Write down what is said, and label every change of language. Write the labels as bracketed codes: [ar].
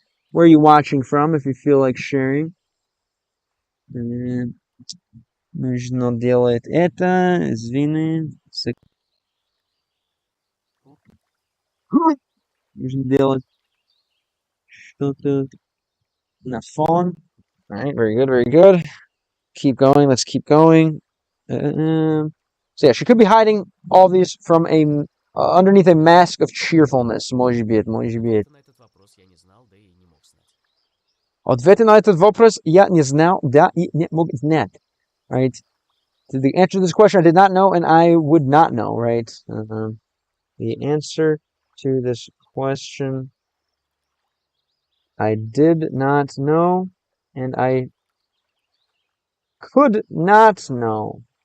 [en] Where are you watching from, if you feel like sharing? [ru] Нужно делать это, извини. Нужно делать что-то на фон. [en] Alright, very good. Let's keep going. So yeah, she could be hiding all these from underneath a mask of cheerfulness. [ru] Может быть. На этот вопрос я не знал, да и не мог знать. Ответы на этот вопрос я не знал, да и не мог знать. [en] Right? The answer to this question I did not know, and I would not know. Right? The answer to this question I did not know, and I could not know.